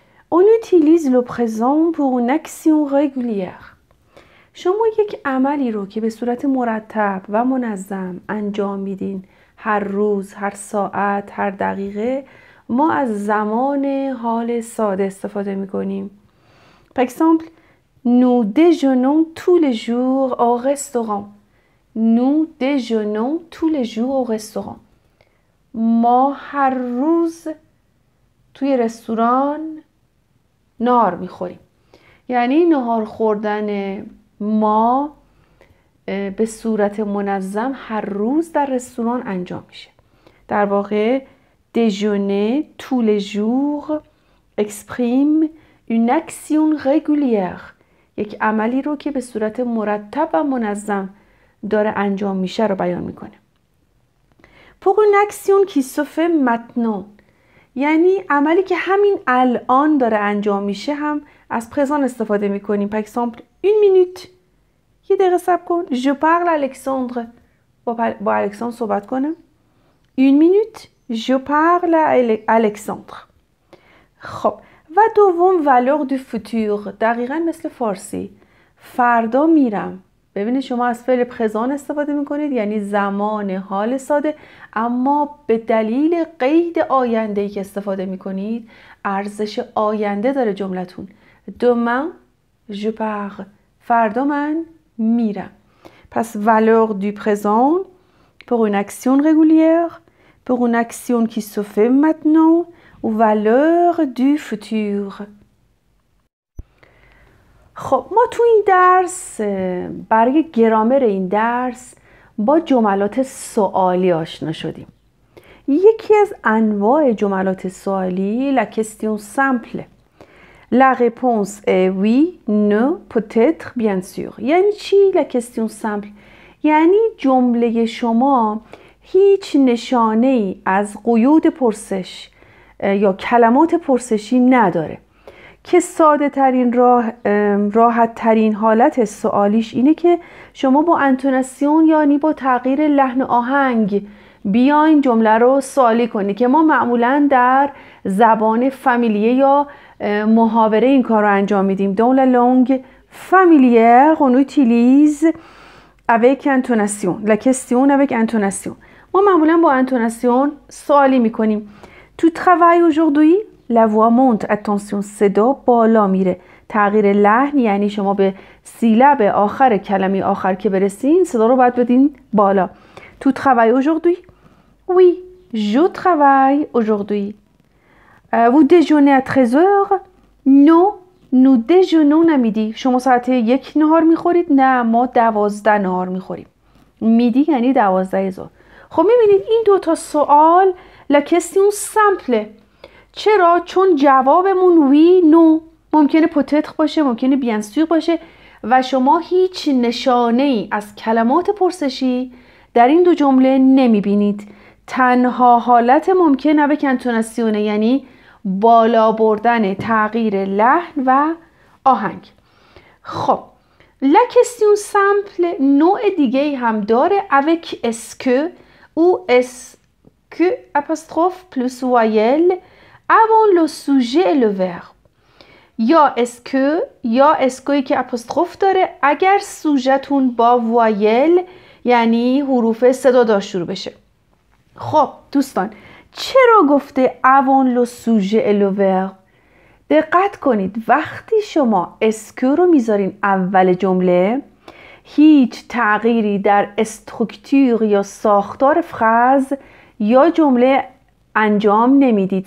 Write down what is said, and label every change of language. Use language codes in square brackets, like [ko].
[fr] On utilise le présent pour une action régulière. [fa] شما یک عملی رو که به صورت مرتب و منظم انجام میدین، هر روز، هر ساعت، هر دقیقه، ما از زمان حال ساده استفاده میکنیم. [fr] Par exemple, nous déjeunons tous les jours au restaurant. Nous déjeunons tous les jours au restaurant. [fa] ما هر روز توی رستوران نهار میخوریم. یعنی نهار خوردن ما به صورت منظم هر روز در رستوران انجام میشه. در واقع [fr] déjeuner tous les jours exprime une action régulière. [fa] یک عملی رو که به صورت مرتب و منظم داره انجام میشه رو بیان میکنه. [fr] Pour une action qui se fait maintenant. [fa] یعنی عملی که همین الان داره انجام میشه هم از پرزان استفاده میکنیم. [fr] Par exemple, une minute. [fa] یه دقیقه صبر کن. [fr] Je parle à Alexandre. [fa] با الکساندر صحبت کنم. [fr] Une minute. Je parle à Alexandre. [fa] خب و دوم [fr] valeur du futur. [fa] دقیقا مثل فارسی. فردا میرم. ببینید شما از فعل پرزان استفاده میکنید، یعنی زمان حال ساده، اما به دلیل قید آینده‌ای که استفاده میکنید ارزش آینده داره جملتون. [fr] demain je pars. [fa] فردا من میرم. [fr] پس valeur du présent pour une action régulière, pour une action qui se fait maintenant ou valeur du futur. [fa] خب ما تو این درس برای گرامر این درس با جملات سوالی آشنا شدیم. یکی از انواع جملات سوالی [fr] la question simple. La réponse est oui, non, peut-être, bien sûr. [fa] یعنی چی [fr] la question simple؟ [fa] یعنی جمله شما هیچ نشانه ای از قیود پرسش یا کلمات پرسشی نداره که ساده ترین راحت ترین حالت سوالیش اینه که شما با انتوناسیون یعنی با تغییر لحن آهنگ بیاین جمله رو سوالی کنید که ما معمولا در زبان فامیلیه یا محاوره این کار رو انجام میدیم. [fr] Dans la langue familière on utilise avec intonation. La question avec intonation. [fa] ما معمولا با انتوناسیون سوالی میکنیم. [fr] Tu travailles aujourd'hui? La voix monte. [fa] Attention صدا بالا میره. تغییر لحن یعنی شما به سیلب آخر کلمه آخر که برسین صدا رو باید بدین بالا. [fr] Tu travailles aujourd'hui? Oui, je travaille aujourd'hui. Vous déjeunez à 13h? Non, nous déjeunons à midi. [fa] شما ساعت 1 نهار میخورید؟ نه، ما 12 نهار میخوریم. میدی یعنی 12 ظهر. خب میبینید این دوتا سوال [fr] la question simple. [fa] چرا؟ چون جوابمون وی نو ممکنه پوتتر باشه، ممکنه بیان سور باشه و شما هیچ نشانه ای از کلمات پرسشی در این دو جمله نمیبینید. تنها حالت ممکنه به کنتوناسیونه، یعنی بالا بردن تغییر لحن و آهنگ. [fr] خب la question simple [fa] نوع دیگه هم داره [fr] avec est-ce que ou est-ce que apostrophe plus voyelle avant le sujet et le verbe. [fa] یا est-ce que یا est-ce که apostrophe داره اگر سوژه‌تون با وایل یعنی حروف صدادار شروع بشه. خب دوستان چرا گفته [fr] avant le sujet et le verbe؟ [fa] دقت کنید وقتی شما est-ce que رو میذارین اول جمله هیچ تغییری در استرکتور یا ساختار فراز یا جمله انجام نمیدید.